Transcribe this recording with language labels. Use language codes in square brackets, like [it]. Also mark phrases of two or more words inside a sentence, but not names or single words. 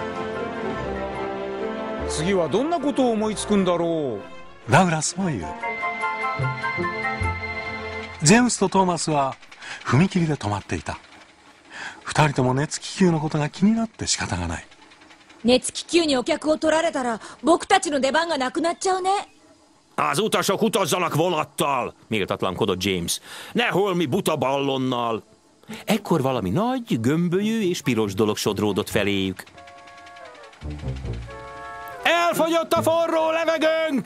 [ja] 次はどんなことを思いつくんだろう。ダグラスも言う。ジェームスとトーマスは踏切で止まっていた。二人とも熱気球のことが気になって仕方がない。熱気球にお客を取られたら僕たちの出番がなくなっちゃうね。 [hu] Az utasok utazzanak vonattal, méltatlankodott James. Ne holmi buta ballonnal. Ekkor valami nagy, gömbölyű és piros dolog sodródott feléjük. Elfogyott a forró levegőnk!